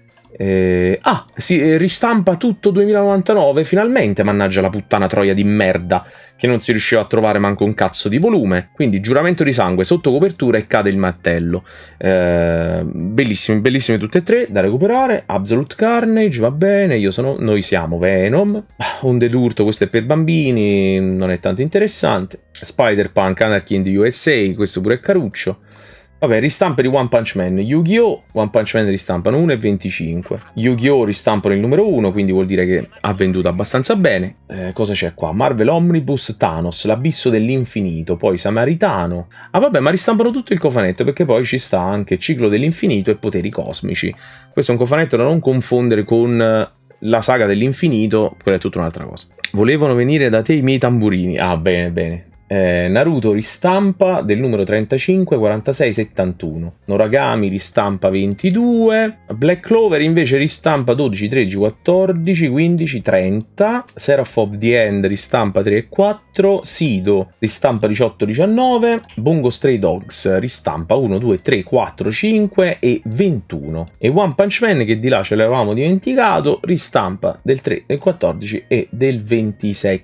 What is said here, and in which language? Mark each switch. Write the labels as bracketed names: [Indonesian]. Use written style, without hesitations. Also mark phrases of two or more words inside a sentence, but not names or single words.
[Italian] Si ristampa tutto 2099 finalmente, mannaggia la puttana troia di merda che non si riusciva a trovare manco un cazzo di volume. Quindi giuramento di sangue sotto copertura e cade il martello. Bellissimi, bellissimi tutte e tre da recuperare. Absolute Carnage, va bene, noi siamo Venom. Onde d'urto, questo è per bambini, non è tanto interessante. Spider-Punk, Anarchy in the USA, questo pure è caruccio. Vabbè, ristampe di One Punch Man. Yu-Gi-Oh! One Punch Man ristampano 1 e 25. Yu-Gi-Oh! Ristampano il numero 1, quindi vuol dire che ha venduto abbastanza bene. Cosa c'è qua? Marvel Omnibus, Thanos, l'abisso dell'infinito, poi Samaritano. Ah vabbè, ma ristampano tutto il cofanetto, perché poi ci sta anche Ciclo dell'infinito e Poteri cosmici. Questo è un cofanetto da non confondere con la saga dell'infinito, quella è tutta un'altra cosa. Volevano venire da te i miei tamburini. Ah, bene, bene. Naruto ristampa del numero 35, 46, 71. Noragami ristampa 22. Black Clover invece ristampa 12, 13, 14, 15, 30. Seraph of the End ristampa 3 e 4. Sido ristampa 18, 19. Bungo Stray Dogs ristampa 1, 2, 3, 4, 5 e 21. E One Punch Man, che di là ce l'avevamo dimenticato, ristampa del 3, del 14 e del 27.